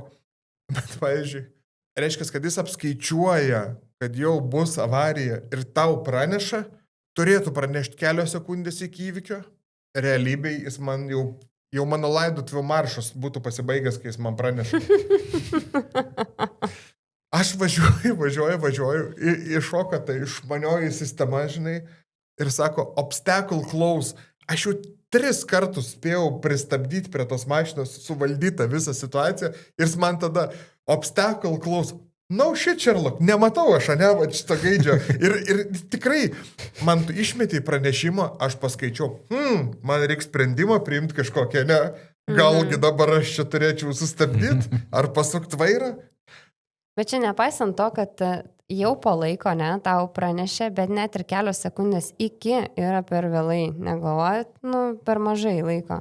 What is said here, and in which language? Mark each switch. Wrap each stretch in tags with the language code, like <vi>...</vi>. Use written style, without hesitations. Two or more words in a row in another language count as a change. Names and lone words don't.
<lt>Bet, pavyzdžiui, reiškia, kad jis apskaičiuoja, kad jau bus avarija ir tau praneša, turėtų pranešti kelios sekundės iki įvykio. Realybėj jis man jau mano laidotuvio maršas būtų pasibaigęs, kai jis man praneša. Aš važiuoju, iššoka tai išmanioji sistema, žinai, ir sako,</lt> <en>obstacle close.</en> <lt>Aš jau 3 kartus spėjau pristabdyti prie tos mašinos, suvaldytą visą situaciją ir jis man tada</lt> <en>obstacle close. No shit, Sherlock,</en> <lt>nematau aš, va šito gaidžio. Ir tikrai, man tu išmetė pranešimą, aš paskaičiau, man reikia sprendimą priimti kažkokią, ne? Galgi dabar aš čia turėčiau sustabdyti ar pasukti vairą? Bet čia nepaisant to, kad jau po laiko, ne, tau pranešė, bet net ir kelios sekundės iki yra per vėlai, negalvojat, per mažai laiko.</lt>